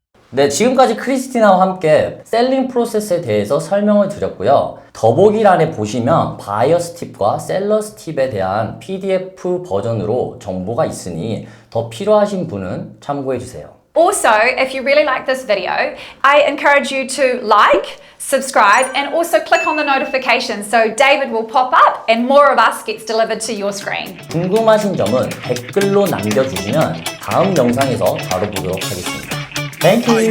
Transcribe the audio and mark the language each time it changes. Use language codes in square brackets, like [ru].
[ko] 네, 지금까지 크리스티나와 함께 셀링 프로세스에 대해서 설명을 드렸고요. 더보기란에 보시면 바이어스 팁과 셀러스 팁에 대한 PDF 버전으로 정보가 있으니 더 필요하신 분은 참고해 주세요. [en] Also, if you really like this video, I encourage you to like, subscribe, and also click on the notification so David will pop up and more of us gets delivered to your screen. [ko] 궁금하신 점은 댓글로 남겨주시면 다음 영상에서 다뤄보도록 하겠습니다. [en] Thank you.